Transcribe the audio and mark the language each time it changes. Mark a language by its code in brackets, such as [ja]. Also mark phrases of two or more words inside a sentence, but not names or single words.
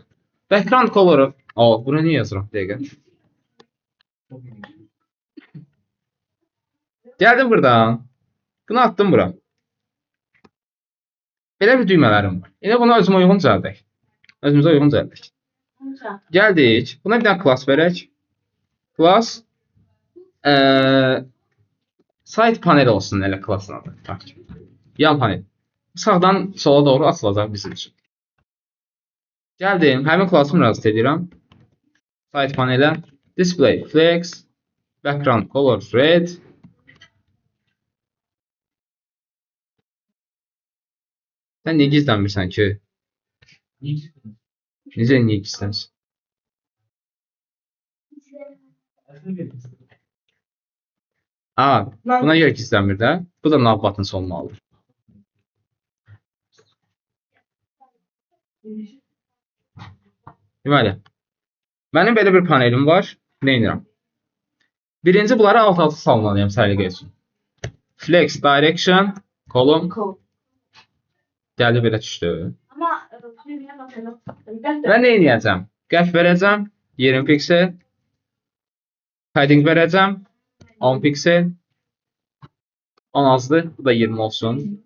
[en] Background coloru. [az] Bunu niyə yazıram? Dəqiqə. Gəldim buradan. Bunu attım bura. Belə bir düymələrim var. Yine buna özümə uyğun düzəldək. Özümüzə uyğun düzəldək. Gəldik. Buna bir dənə class verək. [en] Class site panel [az] olsun elə classın adı. Yan panel. Sağdan sola doğru açılacaq bizim üçün. Gəldim, həmin klası müraciət edirəm. Site panelə [en] display flex, background color red. [az] Sən niyə gizlənmirsən ki? Necə niyə gizlənsən? Buna görə gizlənmir də. Bu da [en] nav button [az] olmalıdır. Deməli, mənim belə bir panelim var. Nə edirəm? Birinci bunları alt-alta salmalıyam səliqə üçün. [en] Flex direction, column. [az] Gəldi belə düşdü. [tr] Ama düğmeye bakalım. [az] Və nə edəcəm? Qəf verəcəm, 20 piksel. Padding verəcəm, 10 piksel. 10 azdır, bu da 20 olsun.